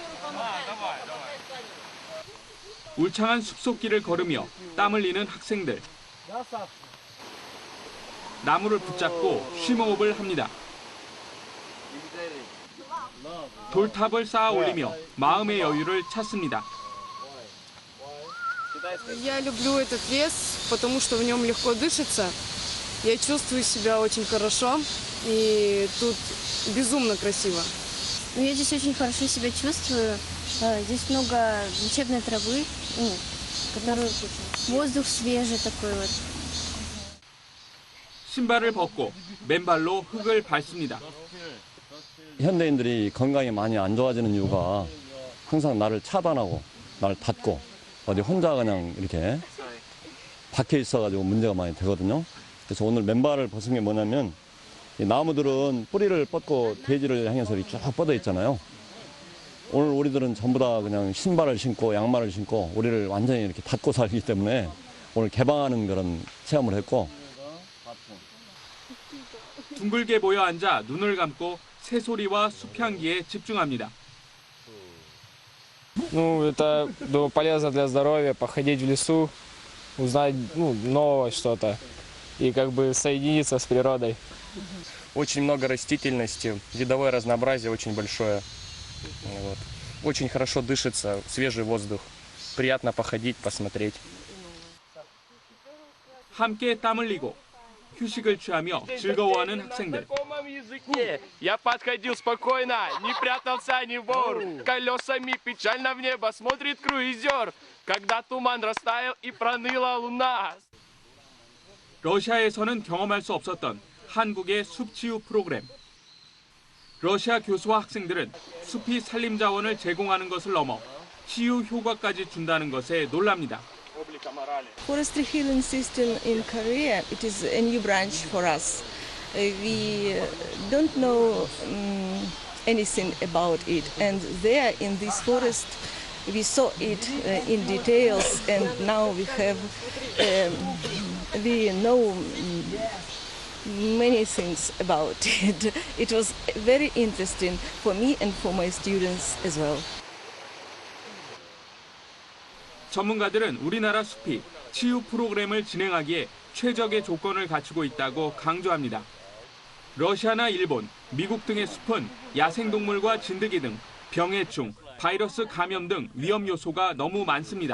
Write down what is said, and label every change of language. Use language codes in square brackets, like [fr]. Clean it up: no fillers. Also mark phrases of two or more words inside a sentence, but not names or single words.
[ko] 울창한 숲속길을 걸으며 땀 흘리는 학생들. 나무를 붙잡고 쉼호흡을 합니다. 돌탑을 쌓아 올리며 마음의 여유를 찾습니다. [ru] Я люблю этот лес, потому что в нем легко дышится. Я чувствую себя очень хорошо, и тут безумно красиво. Я здесь очень хорошо себя чувствую. Здесь много лечебной травы, которую воздух свежий такой вот. [ko] 신발을 벗고 맨발로 흙을 밟습니다. 현대인들이 건강이 많이 안 좋아지는 이유가 항상 나를 차단하고 나를 닫고 어디 혼자 그냥 이렇게 박혀 있어가지고 문제가 많이 되거든요. 그래서 오늘 맨발을 벗은 게 뭐냐면 이 나무들은 뿌리를 뻗고 대지를 향해서 이렇게 쭉 뻗어 있잖아요. 오늘 우리들은 전부 다 그냥 신발을 신고 양말을 신고 우리를 완전히 이렇게 닫고 살기 때문에 오늘 개방하는 그런 체험을 했고 둥글게 모여 앉아 눈을 감고 새소리와 숲향기에 집중합니다. [ru] Это полезно для здоровья, походить в лесу, узнать новое что-то и соединиться с природой. Очень много растительности, видовое разнообразие очень большое. Вот. Очень хорошо дышится, свежий воздух. Приятно походить, посмотреть. [ko] 함께 땀 흘리고 휴식을 취하며 즐거워하는 학생들. [ru] Я подходил спокойно, не прятался ни вор. Колесами печально в небо смотрит круизер, когда туман растаял и проныла луна. [ko] 러시아에서는 경험할 수 없었던 한국의 숲치유 프로그램. 러시아 교수와 학생들은 숲이 산림 자원을 제공하는 것을 넘어 치유 효과까지 준다는 것에 놀랍니다. [en] Forestry healing system in Korea, it is a new branch for us. We don't know anything about it, and there in this forest we saw it in details, and now we know many things about it. It was very interesting for me and for my students as well. [ko] 전문가들은 우리나라 숲이 치유 프로그램을 진행하기에 최적의 조건을 갖추고 있다고 강조합니다. 러시아나 일본, 미국 등의 숲은 야생동물과 진드기 등 병해충, 바이러스 감염 등 위험 요소가 너무 많습니다.